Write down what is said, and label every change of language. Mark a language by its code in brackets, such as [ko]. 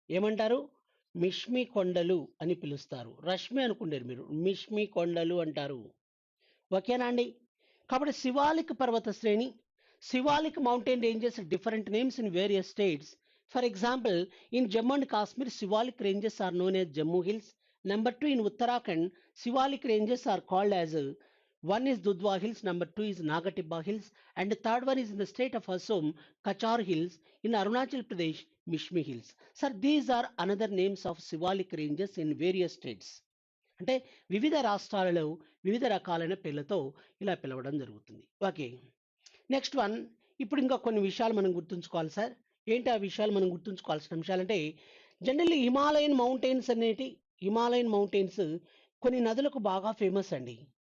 [te] ఏమంటారు? మిష్మి కొండలు అని పిలుస్తారు. రష్మి అనుకుంటారు మీరు. మిష్మి కొండలు అంటారు. ఓకేనా అండి? కాబట్టి శివాలిక్ పర్వత శ్రేణి, [en] Shivalik mountain ranges different names in various states. For example in Jammu and Kashmir Shivalik ranges are known as Jammu Hills. Number 2 in Uttarakhand Shivalik ranges are called as one is Dudhwa Hills, number 2 is Nagatibba Hills, and the third one is in the state of Assam Kachar Hills, in Arunachal Pradesh Mishmi Hills. Sir, these are another names of Shivalik ranges in various states. [te] అంటే వివిధ రాష్ట్రాలలో వివిధ రకాలైన పేర్లతో ఇలా పిలవడం జరుగుతుంది. Okay. Next one ఇప్పుడు ఇంకా కొన్ని విషయాలు మనం గుర్తుంచుకోవాలి సార్. ఏంటి ఆ విషయాలు మనం గుర్తుంచుకోవాల్సిన అంశాలంటే జనరల్లీ హిమాలయన్ మౌంటైన్స్ అనేటి హిమాలయన్ మౌంటైన్స్ కొన్ని నదులకు బాగా ఫేమస్ అండి.